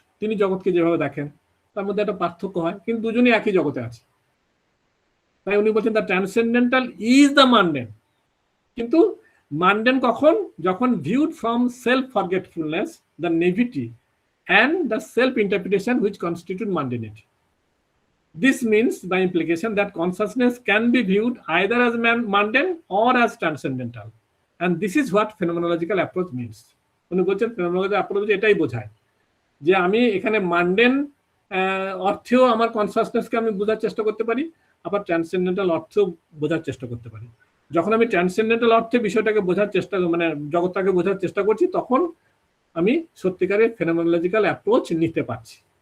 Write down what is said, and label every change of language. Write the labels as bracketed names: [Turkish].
[Bangla] তিনি জগৎকে যেভাবে দেখেন, তার মধ্যে একটা পার্থক্য হয়, কিন্তু দুজনই একই জগতে আছে। তাই উনি বলছেন [English] The transcendental is the mundane. [Bangla] কিন্তু মান্ডেন কখন? [English] যখন viewed from self forgetfulness, the naivety and the self-interpretation which constitute mundanity. This means by implication that consciousness can be viewed either as mundane or as transcendental, and this is what phenomenological approach means. [Bangla] উনি বলছেন phenomenological approach এটাই বোঝায় যে আমি এখানে mundane অর্থেও আমার কনসাসনেসকে আমি বোঝার চেষ্টা করতে পারি, আবার ট্রান্সেন্ডেন্টাল অর্থেও বোঝার চেষ্টা করতে পারি। যখন আমি ট্রান্সেন্ডেন্টাল অর্থে বিষয়টাকে বোঝার চেষ্টা, মানে জগৎটাকে বোঝার চেষ্টা করছি, তখন আমি সত্যিকারের ফেনোমেনোলজিক্যাল অ্যাপ্রোচ নিতে পারছি।